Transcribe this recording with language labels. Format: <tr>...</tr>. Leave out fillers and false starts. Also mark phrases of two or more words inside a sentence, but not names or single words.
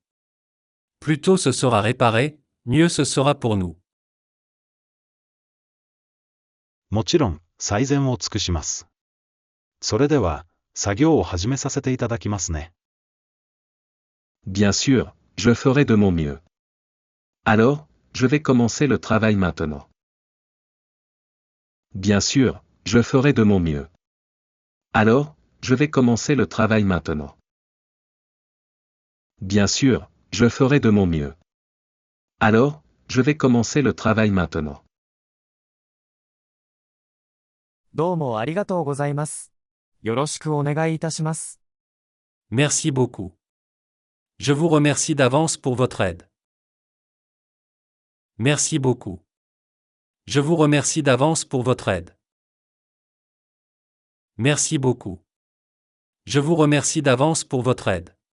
<fr>Plus tôt ce sera réparé, mieux ce sera pour nous.</fr> <ja>もちろん、最善を尽くします。それでは、作業を始めさせていただきますね。</ja> <fr>Bien sûr, je ferai de mon mieux. Alors, je vais commencer le travail maintenant. Bien sûr, je ferai de mon mieux. Alors, je vais commencer le travail maintenant. Bien sûr, je ferai de mon mieux. Alors, je vais commencer le travail maintenant.</fr> <ja>どうもありがとうございます。よろしくお願いいたします。</ja> <fr>Merci beaucoup. Je vous remercie d'avance pour votre aide. Merci beaucoup. Je vous remercie d'avance pour votre aide. Merci beaucoup. Je vous remercie d'avance pour votre aide.</fr>